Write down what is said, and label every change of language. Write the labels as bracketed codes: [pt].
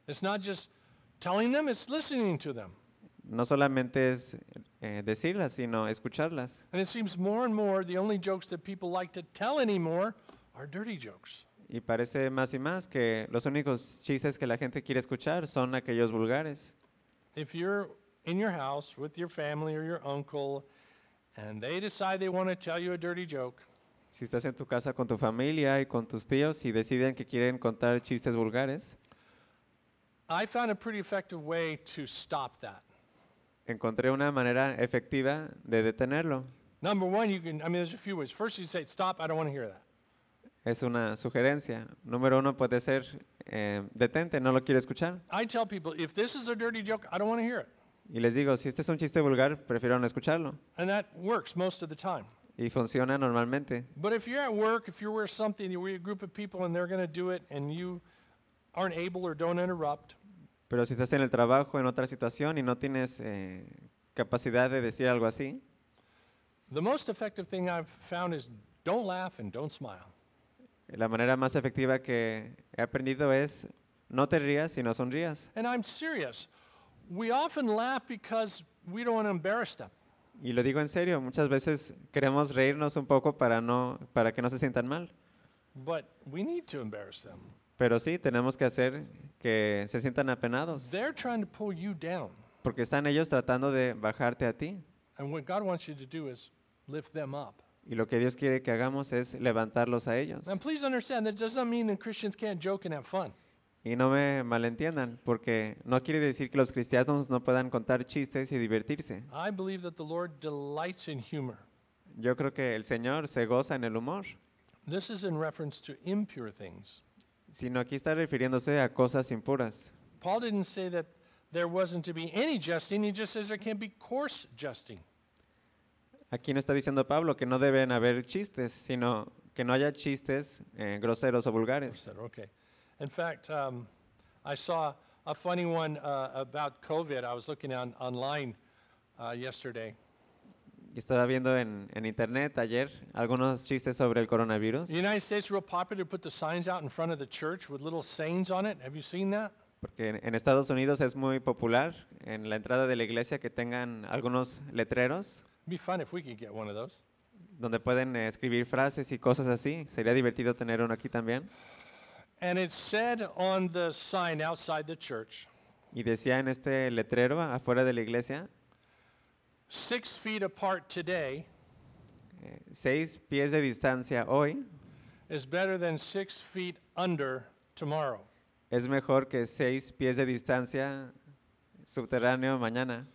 [en] It's not just telling them, it's listening to them. [es] No solamente es decirlas, sino escucharlas. [en] And it seems more and more the only jokes that people like to tell anymore are dirty jokes. [es] Y parece más y más que los únicos chistes que la gente quiere escuchar son aquellos vulgares. [en] If you're in your house with your family or your uncle and they decide they want to tell you a dirty joke. [es] Si estás en tu casa con tu familia y con tus tíos y deciden que quieren contar chistes vulgares. [en] I found a pretty effective way to stop that. [es] Encontré una manera efectiva de detenerlo. [en] Number one, you can, I mean, there's a few ways. First, you say, stop, I don't want to hear that. [es] Es una sugerencia. Número uno puede ser, detente, no lo quiero escuchar. [en] I tell people, if this is a dirty joke, I don't want to hear it. [es] Y les digo, si este es un chiste vulgar, prefiero no escucharlo. [en] And that works most of the time. [es] Y funciona normalmente. [en] But if you're at work, if you're with something, you're with a group of people and they're going to do it and you aren't able or don't interrupt. [es] Pero si estás en el trabajo, en otra situación y no tienes capacidad de decir algo así. [en] The most effective thing I've found is don't laugh and don't smile. [es] La manera más efectiva que he aprendido es no te rías y no sonrías. [en] And I'm serious. We often laugh because we don't want to embarrass them. [es] Y lo digo en serio, muchas veces queremos reírnos un poco para que no se sientan mal. [en] But we need to embarrass them. [es] Pero sí, tenemos que hacer que se sientan apenados. [en] They're trying to pull you down. [es] Porque están ellos tratando de bajarte a ti. [en] And what God wants you to do is lift them up. [es] Y lo que Dios quiere que hagamos es levantarlos a ellos. [en] And please understand, that doesn't mean that Christians can't joke and have fun. [es] Y no me malentiendan, porque no quiere decir que los cristianos no puedan contar chistes y divertirse. [en] I believe that the Lord delights in humor. [es] Yo creo que el Señor se goza en el humor. [en] This is in reference to impure things. [es] Sino aquí está refiriéndose a cosas impuras. [en] Paul didn't say that there wasn't to be any jesting, he just says there can't be coarse jesting. [es] Aquí no está diciendo Pablo que no deben haber chistes, sino que no haya chistes groseros o vulgares. [en] Okay. In fact, I saw a funny one about COVID. I was looking online yesterday. [es] Estaba viendo en internet ayer algunos chistes sobre el coronavirus. [en] The United States is real popular to put the signs out in front of the church with little sayings on it. Have you seen that? [es] Porque en Estados Unidos es muy popular en la entrada de la iglesia que tengan algunos letreros. [en] It'd be fun if we could get one of those. [es] Donde pueden escribir frases y cosas así. Sería divertido tener uno aquí también. [en] And it said on the sign outside the church. [es] Y decía en este letrero afuera de la iglesia. [en] 6 feet apart today. [es] 6 pies de distancia hoy. [en] Is better than 6 feet under tomorrow. [es] Es mejor que 6 pies de distancia subterráneo mañana.